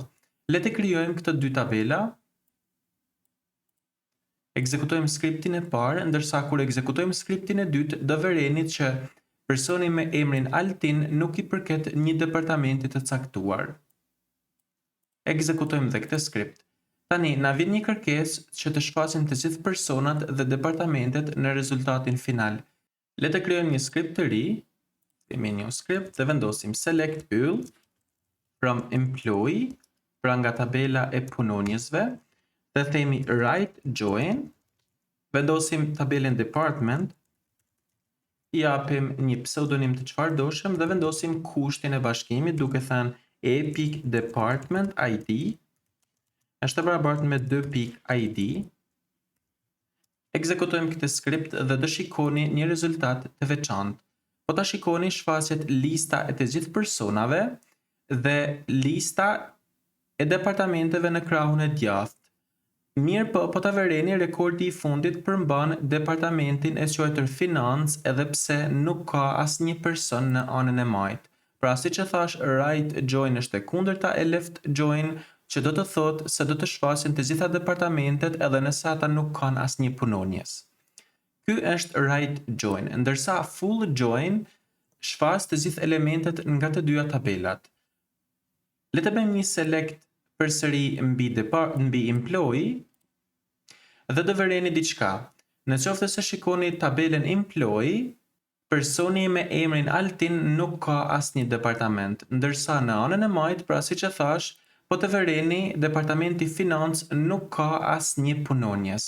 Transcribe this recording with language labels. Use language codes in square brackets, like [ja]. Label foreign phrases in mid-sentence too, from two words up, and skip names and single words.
[sq] Le të krijojmë këto dy tabela. Ekzekutojmë skriptin e parë, ndërsa kur ekzekutojmë skriptin e dytë, do vereni që personi me emrin Altin nuk i përket një departamenti të caktuar. Ekzekutojmë dhe këtë skript. Tani, na vjen një kërkesë që të shfaqen të gjithë personat dhe departamentet në rezultatin final. Le të krijojmë një skript të ri, kemi një skript dhe vendosim [en] select all from employee, [sq] pra nga tabela e punonjësve, dhe themi [en] right join, [sq] vendosim tabelen department, i japim një pseudonim të çfarëdoshëm dhe vendosim kushtin e bashkimit duke thënë e.department ID është barabartë me 2.id. Ekzekutojmë këtë skript dhe do shikoni një rezultat të veçantë. Po ta shikoni shfaqet lista e të gjithë personave dhe lista e departamenteve në krahun e djathtë. Mirë po ta vereni rekordi i fundit përmban departamentin e quajtur financë edhe pse nuk ka asnjë person në anën e majtë. Pra siç e thash, [en] right join [sq] është e kundërta e [en] left join, [sq] që do të thotë se do të shfaqen të gjitha departamentet edhe nëse ata nuk kanë asnjë punonjes. Ky është [en] right join, [sq] ndërsa [en] full join [sq] shfaq të gjithë elementet nga të dyja tabelat. Le të bëjmë një select përsëri mbi employee dhe do vereni diçka. Në qoftë se shikoni tabelen employee, personi me emrin Altin nuk ka asnjë departament, ndërsa në anën e majtë, pra siç e thash, po të vereni departamenti financë nuk ka asnjë punonjes.